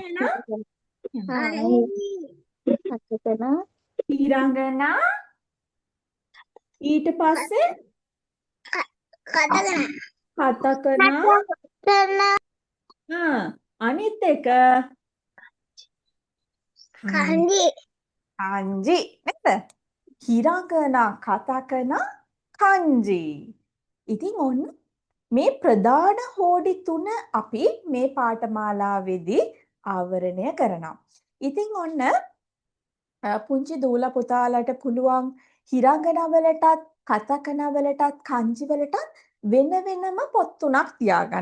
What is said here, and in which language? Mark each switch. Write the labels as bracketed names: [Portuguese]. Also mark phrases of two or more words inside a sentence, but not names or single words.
[Sinhala] ඔන්න hiragana. ඊට පස්සේ katakana. අනිත් එක Kanji. kanji නේද? [Japanese] hiragana, katakana, kanji. [Sinhala] ඉතින් ඔන්න මේ ප්‍රධාන හෝඩි 3 අපි මේ පාඨමාලාවේදී ආවරණය කරනවා. ඉතින් ඔන්න පුංචි දූල පුතාලට පුළුවන් හිරාගනා වලටත් කතකනා වලටත් kanji වලටත් වෙන වෙනම පොත් 3ක් තියාගන්න.